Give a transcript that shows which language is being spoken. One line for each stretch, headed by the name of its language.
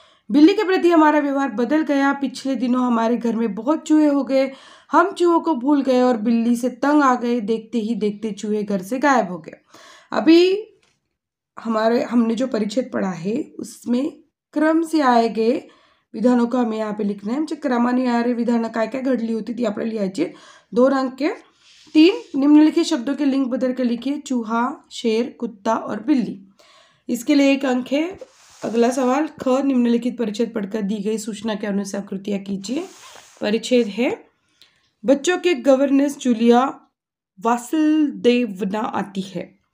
Hindi: बिल्ली के प्रति हमारा व्यवहार बदल गया। पिछले दिनों हमारे घर में बहुत चूहे हो गए। हम चूहों को भूल गए और बिल्ली से तंग आ गए। देखते ही देखते चूहे घर से गायब हो गए। अभी हमने जो परिच्छेद पढ़ा है उसमें क्रम से आए गए विधानों को हमें यहाँ पे लिखना है।
Marathi: म्हणजे क्रमाने येणारे विधान काय काय घडली होती ती आपल्याला लिहायची।
Hindi: 2 अंक के। 3 निम्नलिखित शब्दों के लिंक बदल कर लिखिए। चूहा, शेर, कुत्ता और बिल्ली। इसके लिए 1 अंक है। अगला सवाल, ख निम्नलिखित परिच्छेद पढ़कर दी गई सूचना के अनुसार कृतियां कीजिए। परिच्छेद है, बच्चों के गवर्नेंस जूलिया वासुदेवना आती है।